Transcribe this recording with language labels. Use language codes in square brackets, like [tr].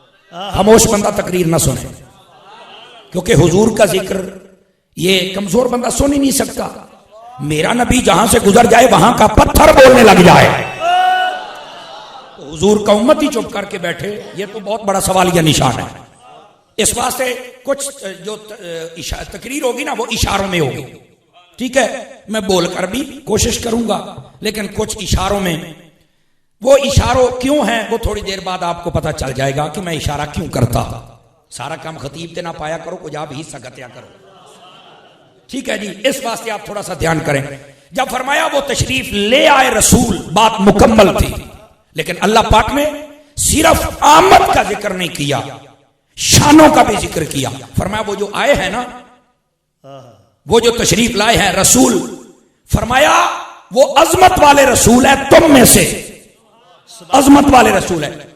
[ur] خاموش بندہ تقریر نہ سنے، کیونکہ حضور کا ذکر یہ کمزور بندہ سن ہی نہیں سکتا۔ میرا نبی جہاں سے گزر جائے وہاں کا پتھر بولنے لگ جائے، حضور کا امت ہی چپ کر کے بیٹھے، یہ تو بہت بڑا سوالیہ نشان ہے۔ اس واسطے کچھ جو تقریر ہوگی نا وہ اشاروں میں ہوگی، ٹھیک ہے، میں بول کر بھی کوشش کروں گا، لیکن کچھ اشاروں میں، وہ اشاروں کیوں ہیں وہ تھوڑی دیر بعد آپ کو پتہ چل جائے گا کہ میں اشارہ کیوں کرتا. [pa] سارا کام خطیب تے نہ پایا کرو، کچھ آپ حصہ گتیا کرو. [ur] ٹھیک ہے جی، اس واسطے آپ تھوڑا سا دھیان کریں. جب فرمایا وہ تشریف لے آئے رسول، بات مکمل تھی، لیکن اللہ پاک نے صرف آمد کا ذکر نہیں کیا، شانوں کا بھی ذکر کیا. فرمایا وہ جو آئے ہیں نا، وہ جو تشریف لائے ہیں رسول، فرمایا وہ عظمت والے رسول ہے، تم میں سے عظمت والے رسول ہے.